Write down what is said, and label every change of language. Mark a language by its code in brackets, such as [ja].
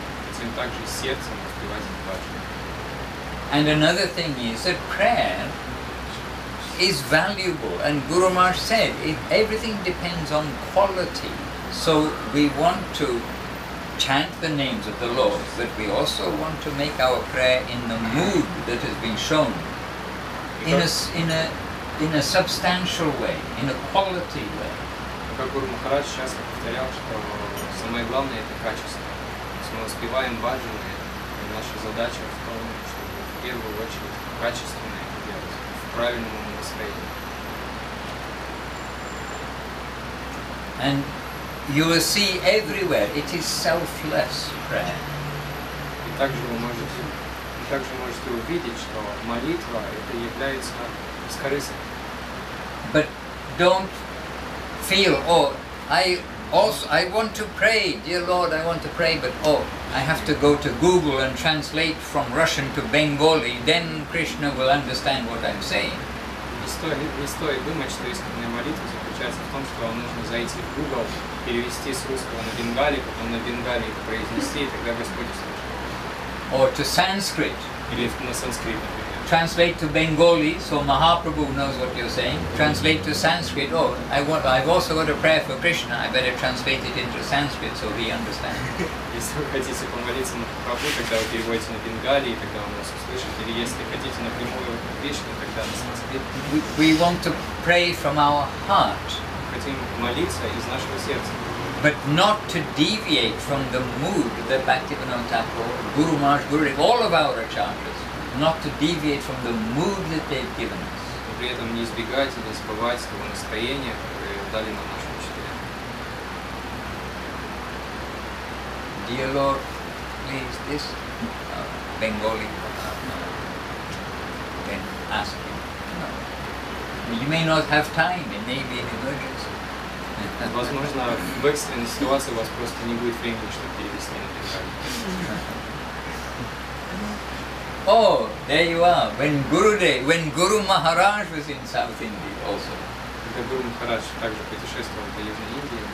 [ru] Хотим также сердцем воспевать этот баджан. [en] And another thing is that prayer is valuable, and Guru Maharaj said everything depends on quality. So we want to chant the names of the Lord, but we also want to make our prayer in the mood that has been shown, in a substantial way, in a quality way. [ru] Как Гуру Махарадж часто повторял, что самое главное это качество. Если мы воспеваем баджаны, наша задача в том, чтобы в первую очередь качественно это делать, в правильном настроении. [en] And you will see everywhere it is selfless prayer. [ru] также можете увидеть, что молитва это является бескорыстной. [en] But don't feel, oh, I want to pray, dear Lord, I want to pray, but oh, I have to go to Google and translate from Russian to Bengali, then Krishna will understand what I'm saying. [ru] Не стоит думать, что искренняя молитва заключается в том, что вам нужно зайти в Google, перевести с русского на бенгали, потом на бенгали это произнести, и тогда Господь услышит. [en] Or to Sanskrit. [ru] Или на санскрит, например. [en] Translate to Bengali, so Mahaprabhu knows what you're saying. Translate to Sanskrit. Oh, I've also got a prayer for Krishna. I better translate it into Sanskrit so he understands. [ru] Если вы хотите помолиться на Прабху, тогда вы переводите на бенгали, и тогда он вас услышит. Или если хотите напрямую на Кришну, тогда на санскрит. [en] We want to pray from our heart. [ru] Хотим молиться из нашего сердца. [en] But not to deviate from the mood that Bhaktivinoda Thakur, Guru Maharaj, Gurudev, all of our acharyas, not to deviate from the mood that they've given us. [ru] Но при этом не избегать и не забывать того настроения, которое дали нам наши учителя. [en] Dear Lord, please, this Bengali, then ask him. No. You may not have time, it may be an emergency. [ru] Возможно, в экстренной ситуации у вас просто не будет времени, чтобы перевести на бенгали. [en] Oh, there you are. When Guru Maharaj was in South India also, [ru] Когда Гуру Махарадж также путешествовал по Южной Индии,